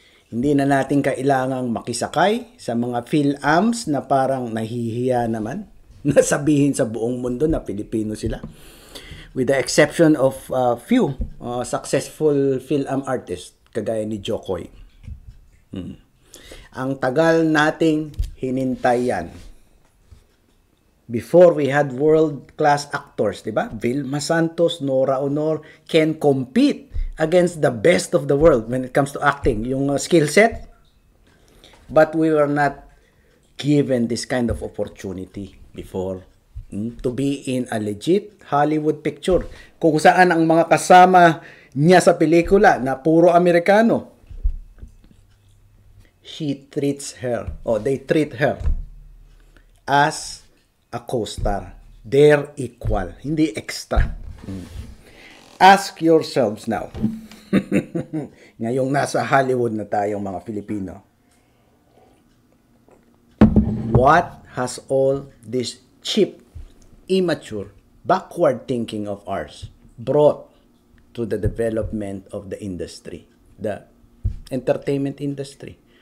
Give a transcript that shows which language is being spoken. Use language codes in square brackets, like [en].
[tl] Hindi na natin kailangang makisakay sa mga PhilAms na parang nahihiya naman na sabihin sa buong mundo na Pilipino sila. [en] With the exception of few successful PhilAm artists [tl] kagaya ni [en] Jokoy. [tl] Ang tagal nating hinintay yan. [en] Before we had world-class actors, di ba? Vilma Santos, Nora Honor can compete against the best of the world when it comes to acting, yung skill set. But we were not given this kind of opportunity before. to be in a legit Hollywood picture. [tl] Kung saan ang mga kasama niya sa pelikula na puro Amerikano, [en] they treat her as a co-star. They're equal, [tl] hindi extra. [en] Ask yourselves now, [tl] ngayong nasa Hollywood na tayong mga Filipino, [en] what has all this cheap, immature, backward thinking of ours brought to the development of the industry, the entertainment industry?